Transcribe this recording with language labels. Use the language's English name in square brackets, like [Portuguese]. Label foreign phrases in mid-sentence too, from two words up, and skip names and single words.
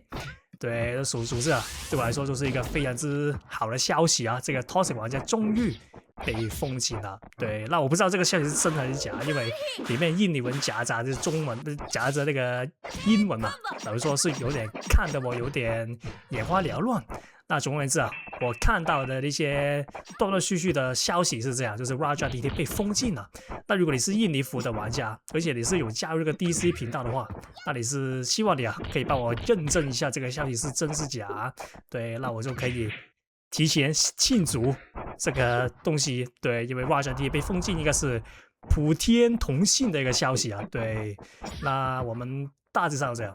[Chinese] 對，屬實對我來說就是一個非常之好的消息这個 Toxic 玩家終於被封禁了。对，那我不知道這個消息是真還是假，因為裡面印尼文夾雜着中文，夾着那個英文嘛，老實說是有點看得我有點眼花繚亂。那總而言之啊，我看到的那些斷斷續續的消息是這樣，就是 Raja DT 被封禁了。那如果你是印尼服的玩家，而且你是有加入這個 DC 頻道的話，那你是希望你啊可以幫我認證一下這個消息是真是假。對，那我就可以提前慶祝這個東西。對，因為 Raja DT 被封禁應該是普天同慶的一個消息啊。對，那我們大致上這樣。